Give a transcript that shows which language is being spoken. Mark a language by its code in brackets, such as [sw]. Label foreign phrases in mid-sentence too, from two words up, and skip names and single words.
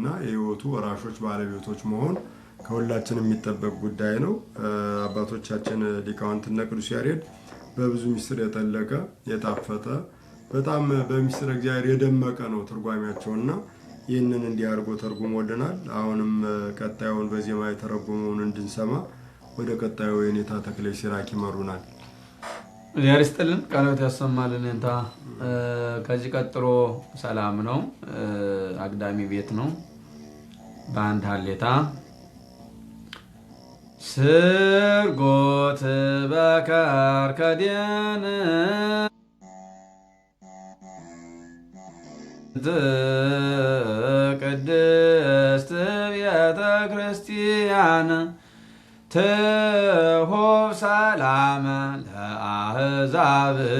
[am] የሕይወቱ ወራሾች ባለቤቶች መሆን ከሁላችን የሚጠበቅ ጉዳይ ነው። አባቶቻችን ሊቃውንትና ቅዱስ ያሬድ በብዙ ምስጢር የጠለቀ የጣፈጠ በጣም በምስጢረ እግዚአብሔር የደመቀ ነው ትርጓሜያቸውና ይህንን እንዲያርጎ ተርጉሞልናል። አሁንም ቀጣዩን በዜማ የተረጎመውን እንድንሰማ ወደ ቀጣዩ የኔታ ተክሌ ሲራክ ይመሩናል። እግዚአብሔር ይስጥልን፣ ቃልዎት ያሰማልን። እንታ ከዚህ ቀጥሎ ሰላም ነው፣ አግዳሚ ቤት ነው። በአንድ ሀሌታ [gez] ስርጎት በከርከዴን ቅድስት ቤተ ክርስቲያን ትሁብ ሰላም ለአሕዛብ